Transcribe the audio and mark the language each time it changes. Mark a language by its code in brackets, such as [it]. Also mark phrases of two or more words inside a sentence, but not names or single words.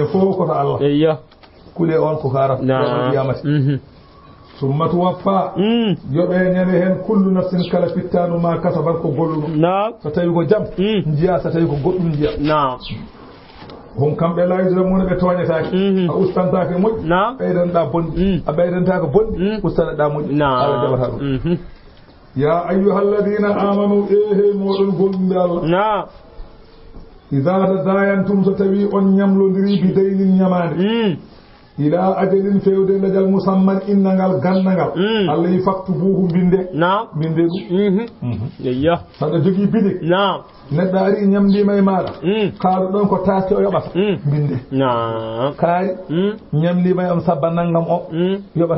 [ff] fof koto Allah kule on ko kara [ar] يوم القيامة ثم توفى [ff] yoɓe ñande hen [ar] كل نفس [ff] kala fittanu [ar] ما كسبت [ff] ko golluno so tawi ko jam jiya so tawi ko goɗɗum jiya hon kamɓe layidramuna ɓe toñatake a ustantake moƴƴi ɓeydanɗa bonɗi a ɓeydantaka bonɗi ustaneɗa moƴƴi Allah jaɓata ɗum [ar] يا أيها الذين آمنوا [ff] ehe moɗon gonɗude Allah ida tadayantum so tawi on ñamlodiri [ar] بدين [ff] ñamade [ar] إلى أجل [ff] fewde lajal musamman innangal gandangal Allah yi faktubuhu binde binde ɗum saɗa jogui bidik neɗɗo ari ñamdima e maɗa kaaɗo ɗon ko taske o yoɓata binde kaari ñamdima e on sabba naggam o yoɓata